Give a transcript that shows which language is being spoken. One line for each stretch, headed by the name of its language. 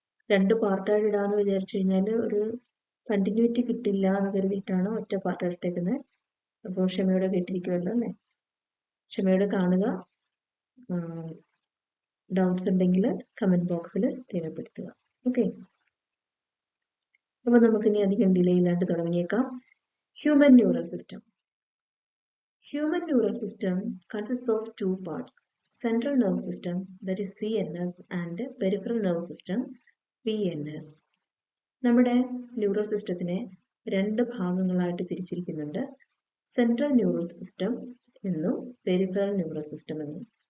Malayalam: രണ്ട് പാർട്ടായിട്ട് ഇടാന്ന് വിചാരിച്ചു കഴിഞ്ഞാൽ ഒരു കണ്ടിന്യൂറ്റി കിട്ടില്ല എന്ന് കരുതിയിട്ടാണ് ഒറ്റ പാർട്ട് എടുത്തേക്കുന്നത്. അപ്പോൾ ക്ഷമയോടെ കേട്ടിരിക്കുമല്ലോ അല്ലേ? ക്ഷമയോടെ കാണുക. ഡൗട്ട്സ് ഉണ്ടെങ്കിൽ കമന്റ് ബോക്സിൽ രേഖപ്പെടുത്തുക. ഓക്കെ, അപ്പോൾ നമുക്കിനി അധികം ഡിലേ ഇല്ലാണ്ട് തുടങ്ങിയേക്കാം.
English: Human neural system. Human neural system consists of two parts: central nervous system, that is CNS, and peripheral nervous system, PNS.
Malayalam: നമ്മുടെ ന്യൂറൽ സിസ്റ്റത്തിനെ രണ്ട് ഭാഗങ്ങളായിട്ട് തിരിച്ചിരിക്കുന്നുണ്ട്. സെൻട്രൽ ന്യൂറൽ സിസ്റ്റം എന്നും പെരിഫറൽ ന്യൂറൽ സിസ്റ്റം എന്നും.